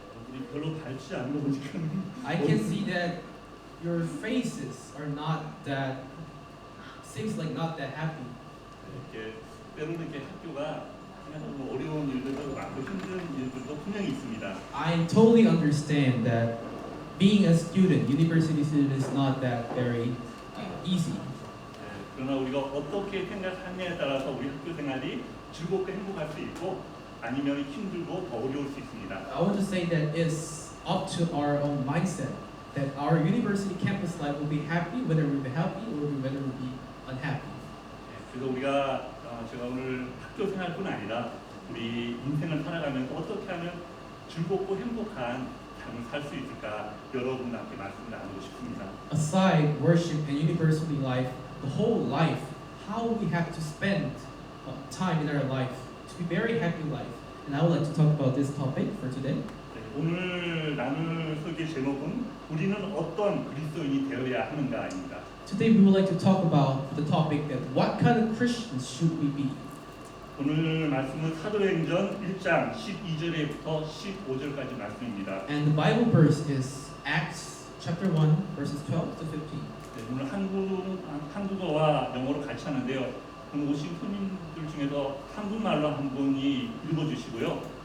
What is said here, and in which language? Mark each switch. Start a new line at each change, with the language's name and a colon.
Korean: 우리 별로 밝지 않은 거 보니까
English: I can see that your faces are not that seems like not that happy.
Korean: 이렇게 때로는 이렇게 학교가 그냥 뭐 어려운 일들도 많고 힘든 일들도 분명히 있습니다.
English: I totally understand that being a student, university student, is not that very easy.
Korean: 그러나 우리가 어떻게 생각하느냐에 따라서 우리 학교 생활이 즐겁고 행복할 수 있고 아니면 힘들고 더 어려울 수 있습니다.
English: I want to say that it's up to our own mindset. That our university campus life will be happy whether we'll be happy or whether we'll be unhappy.
Korean: 그래서 우리가 제가 오늘 학교 생활뿐 아니라 우리 인생을 살아가면서 어떻게 하면 즐겁고 행복한 삶을 살 수 있을까 여러분과 함께 말씀을 나누고 싶습니다.
English: Aside worship and university life, the whole life, how we have to spend time in our life to be very happy life. And I would like to talk about this topic for today.
Korean: 오늘 나눌 소개 제목은 우리는 어떤 그리스도인이 되어야 하는가입니다.
English: Today we would like to talk about the topic that what kind of Christians should we be?
Korean: 오늘 말씀은 사도행전 1장 12절에부터 15절까지 말씀입니다.
English: And the Bible verse is Acts chapter 1 verses 12 to 15.
Korean: 오늘 한국어와 영어로 같이 하는데요. 오늘 오신 손님들 중에서 한국말로 한 분이 읽어주시고요.